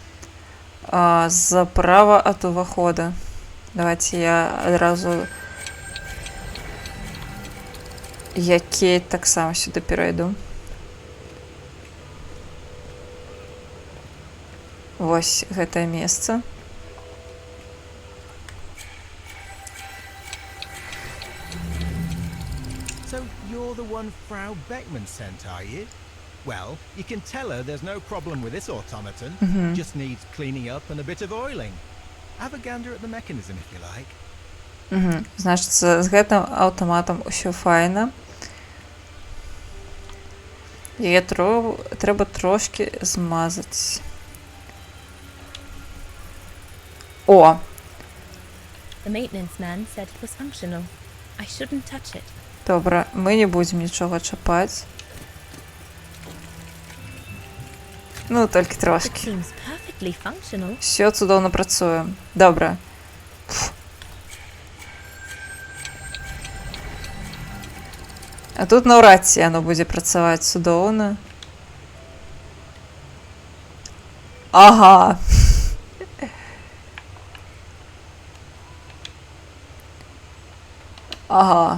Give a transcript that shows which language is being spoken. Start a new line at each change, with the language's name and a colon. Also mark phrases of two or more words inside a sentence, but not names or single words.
Belarusian: Заправа ад увахода. Давайте я адразу Кейт таксама сюды перайду. Вось гэтае месца.
English: So you're the one Frau Beckman sent, are you? Well, you can tell her there's no problem with this automaton. Just needs cleaning up and a bit of oiling. Have a gander at the mechanism if you like.
Belarusian: Значыць, з гэтым аўтаматам усё файна. Яе трэба трошки змазаць. О!
English: The maintenance man said it was functional. I shouldn't touch it.
Belarusian: Добра, мы не будзем нічога чапаць. Ну, толькі
English: It
Belarusian: трошки.
English: seems perfectly functional.
Belarusian: Все цудоўна працуе. Добра. А тут наўрад ці яно будзе працаваць цудоўна. Ага. Ага.